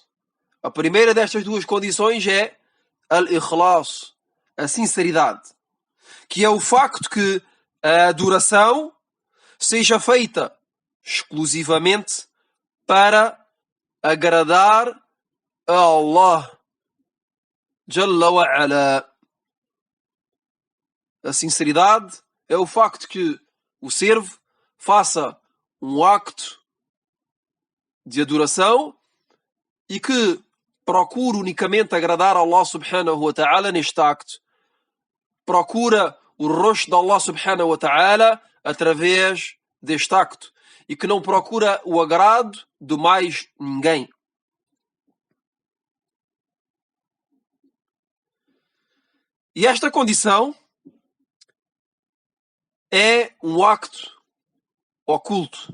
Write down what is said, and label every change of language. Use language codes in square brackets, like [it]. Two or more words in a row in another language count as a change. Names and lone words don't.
[pt] A primeira destas duas condições é al-ikhlas, a sinceridade, que é o facto que a adoração seja feita exclusivamente para agradar a Allah [ar] جل وعلا. [pt] A sinceridade é o facto que o servo faça um acto de adoração e que procure unicamente agradar a Allah [ar] سبحانه وتعالى [pt] neste acto. Procura o rosto de Allah [ar] سبحانه وتعالى [pt] através deste acto e que não procura o agrado de mais ninguém. E esta condição é um acto oculto.